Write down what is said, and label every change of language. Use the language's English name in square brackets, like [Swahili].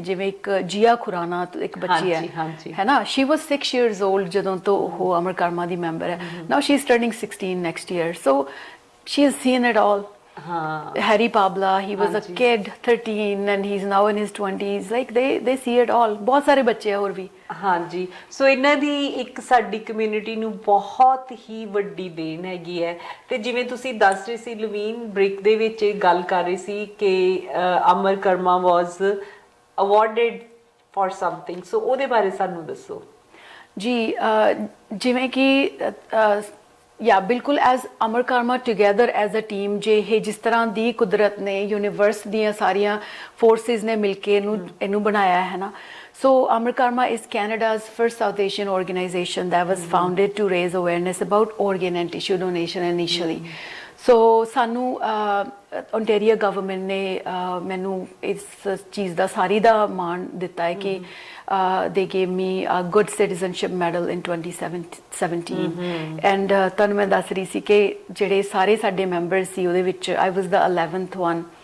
[Punjabi] ਜਿਵੇਂ ਇੱਕ ਜੀਆ ਖੁਰਾਨਾ ਇੱਕ ਬੱਚੀ ਹੈ ਨਾ, [English] she was 6 years old [Punjabi] ਜਦੋਂ ਤੋਂ ਉਹ ਅਮਰ ਕਰਮਾ ਦੀ ਮੈਂਬਰ ਹੈ। [English] Now she is turning 16 next year. So she has seen it all. Harry Pabla, he was a kid 13 and he's now in his 20s, like they see it all। [Punjabi] ਬਹੁਤ ਸਾਰੇ ਬੱਚੇ ਹੋਰ ਵੀ। ਹਾਂਜੀ, ਸੋ ਇਹਨਾਂ ਦੀ ਇੱਕ ਸਾਡੀ ਕਮਿਊਨਿਟੀ ਨੂੰ ਬਹੁਤ ਹੀ ਵੱਡੀ ਦੇਣ ਹੈਗੀ ਹੈ। ਤੇ ਜਿਵੇਂ ਤੁਸੀਂ ਦੱਸ ਰਹੇ ਸੀ ਲਵੀਨ ਬ੍ਰੇਕ ਦੇ ਵਿੱਚ ਇਹ ਗੱਲ ਕਰ ਰਹੀ ਸੀ ਕਿ ਅਮਰ ਕਰਮਾ [English] was awarded for something, [Punjabi] ਸੋ ਉਹਦੇ ਬਾਰੇ ਸਾਨੂੰ ਦੱਸੋ ਜੀ। ਜਿਵੇਂ ਕਿ ਯਾ ਬਿਲਕੁਲ [English] as Amar Karma together as a team, [Punjabi] ਜੇ ਇਹ ਜਿਸ ਤਰ੍ਹਾਂ ਦੀ ਕੁਦਰਤ ਨੇ ਯੂਨੀਵਰਸ ਦੀਆਂ ਸਾਰੀਆਂ ਫੋਰਸਿਸ ਨੇ ਮਿਲ ਕੇ ਇਹਨੂੰ ਬਣਾਇਆ ਹੈ ਨਾ। [English] So Amar Karma is Canada's first South Asian organization that was founded to raise awareness about organ and tissue donation initially। [Punjabi] So ਸਾਨੂੰ Ontario government ਨੇ ਮੈਨੂੰ ਇਸ ਚੀਜ਼ ਦਾ ਸਾਰੀ ਦਾ ਮਾਣ ਦਿੱਤਾ ਹੈ ਕਿ [English] they gave me a good citizenship medal in 2017। [Punjabi] and ਤੁਹਾਨੂੰ ਮੈਂ ਦੱਸ ਰਹੀ ਸੀ ਕਿ ਜਿਹੜੇ ਸਾਰੇ ਸਾਡੇ ਮੈਂਬਰ ਸੀ ਉਹਦੇ ਵਿੱਚ [English] I was the 11th one।